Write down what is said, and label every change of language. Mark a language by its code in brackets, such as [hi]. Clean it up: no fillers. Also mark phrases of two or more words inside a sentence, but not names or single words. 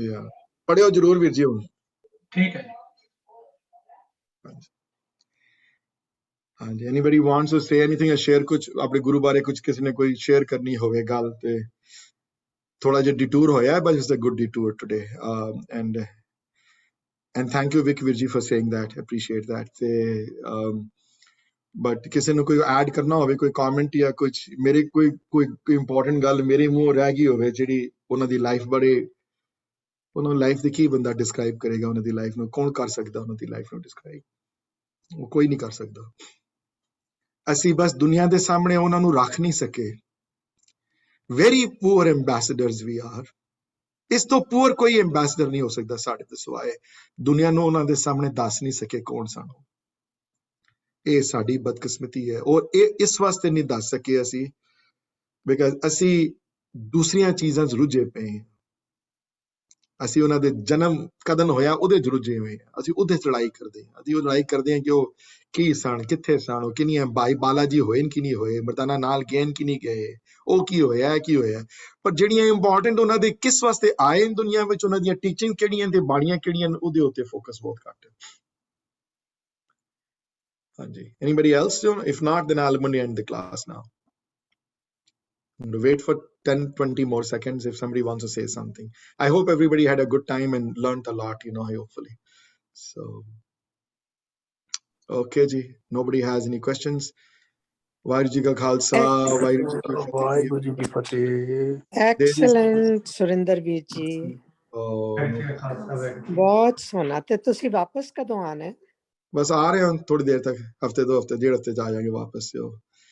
[pa] ਯਾ ਪੜਿਓ ਜਰੂਰ ਵੀਰ ਜੀ ਹੁਣ ਠੀਕ ਹੈ ਜੀ ਹਾਂਜੀ [en] anybody wants to say anything share [pa] ਕੁਝ ਆਪਣੇ ਗੁਰੂ ਬਾਰੇ ਕੁਝ ਕਿਸੇ ਨੇ ਕੋਈ ਸ਼ੇਅਰ ਕਰਨੀ ਹੋਵੇ ਗੱਲ ਤੇ ਥੋੜਾ ਜਿਹਾ ਡਿਟੂਰ ਹੋਇਆ [en] but it's a good detour today and thank you Vic Virji for saying that appreciate that [pa] ਤੇ but ਕਿਸੇ ਨੂੰ ਕੋਈ ਐਡ ਕਰਨਾ ਹੋਵੇ ਕੋਈ ਕਮੈਂਟ ਜਾਂ ਕੁਝ ਮੇਰੇ ਕੋਈ ਇੰਪੋਰਟੈਂਟ ਗੱਲ ਮੇਰੇ ਮੂੰਹੋਂ ਰਹਿ ਗਈ ਹੋਵੇ ਜਿਹੜੀ ਉਹਨਾਂ ਦੀ ਲਾਈਫ ਬਾਰੇ ਉਹਨਾਂ ਨੂੰ ਲਾਈਫ ਦੀ ਕੀ ਬੰਦਾ ਡਿਸਕ੍ਰਾਈਬ ਕਰੇਗਾ ਉਹਨਾਂ ਦੀ ਲਾਈਫ ਨੂੰ ਕੌਣ ਕਰ ਸਕਦਾ ਉਹਨਾਂ ਦੀ ਲਾਈਫ ਨੂੰ ਡਿਸਕ੍ਰਾਈਬ ਉਹ ਕੋਈ ਨਹੀਂ ਕਰ ਸਕਦਾ ਅਸੀਂ ਬਸ ਦੁਨੀਆ ਦੇ ਸਾਹਮਣੇ ਉਹਨਾਂ ਨੂੰ ਰੱਖ ਨਹੀਂ ਸਕੇ [en] very poor ambassadors we are [pa] ਇਸ ਤੋਂ ਪੂਰ ਕੋਈ ਐਮਬੈਸਡਰ ਨਹੀਂ ਹੋ ਸਕਦਾ ਸਾਡੇ ਤੋਂ ਸਿਵਾਏ ਦੁਨੀਆ ਨੂੰ ਉਹਨਾਂ ਦੇ ਸਾਹਮਣੇ ਦੱਸ ਨਹੀਂ ਸਕੇ ਕੌਣ ਸਨ ਇਹ ਸਾਡੀ ਬਦਕਿਸਮਤੀ ਹੈ ਔਰ ਇਹ ਇਸ ਵਾਸਤੇ ਨਹੀਂ ਦੱਸ ਸਕੇ ਅਸੀਂ ਬਿਕਾਜ਼ ਅਸੀਂ ਦੂਸਰੀਆਂ ਚੀਜ਼ਾਂ 'ਚ ਰੁੱਝੇ ਪਏ ਹਾਂ ਅਸੀਂ ਉਹਨਾਂ ਦੇ ਜਨਮ ਕਦੋਂ ਹੋਇਆ ਉਹਦੇ 'ਚ ਰੁੱਝੇ ਹੋਏ ਹਾਂ ਅਸੀਂ ਉਹਦੇ 'ਚ ਲੜਾਈ ਕਰਦੇ ਹਾਂ ਅਸੀਂ ਉਹ ਲੜਾਈ ਕਰਦੇ ਹਾਂ ਕਿ ਉਹ ਕੀ ਸਨ ਕਿੱਥੇ ਸਨ ਉਹ ਕਿੰਨੀਆਂ ਬਾਈ ਬਾਲਾਜੀ ਹੋਏ ਕਿ ਨਹੀਂ ਹੋਏ ਮਰਦਾਨਾ ਨਾਲ ਗਏ ਕਿ ਨਹੀਂ ਗਏ ਉਹ ਕੀ ਹੋਇਆ ਪਰ ਜਿਹੜੀਆਂ ਇੰਪੋਰਟੈਂਟ ਉਹਨਾਂ ਦੇ ਕਿਸ ਵਾਸਤੇ ਆਏ ਦੁਨੀਆ ਵਿੱਚ ਉਹਨਾਂ ਦੀਆਂ ਟੀਚਿੰਗ ਕਿਹੜੀਆਂ ਤੇ ਬਾਣੀਆਂ ਕਿਹੜੀਆਂ ਉਹਦੇ ਉੱਤੇ ਫੋਕਸ ਬਹੁਤ ਘੱਟ ਹੈ [en] ਹਾਂਜੀ anybody else if not then I'll end the class now wait for 10-20 more seconds if somebody wants to say something I hope everybody had a good time and learned a lot hopefully so okay ji nobody has any questions [pa] ਵਾਹਿਗੁਰੂ ਜੀ ਕਾ ਖਾਲਸਾ ਵਾਹਿਗੁਰੂ ਜੀ ਕੀ ਫਤਿਹ ਐਕਸਲੈਂਟ ਸੁਰਿੰਦਰ ਵੀਰ ਜੀ ਬਹੁਤ ਸੋਹਣਾ ਤੇ ਤੁਸੀਂ ਵਾਪਸ ਕਦੋਂ ਆਣਾ ਬਸ ਆ ਰਹੇ ਹਾਂ ਥੋੜੀ ਦੇਰ ਤੱਕ ਹਫਤੇ 2 ਹਫਤੇ 1.5 ਹਫਤੇ ਚ ਆ ਜਾਏंगे ਵਾਪਸ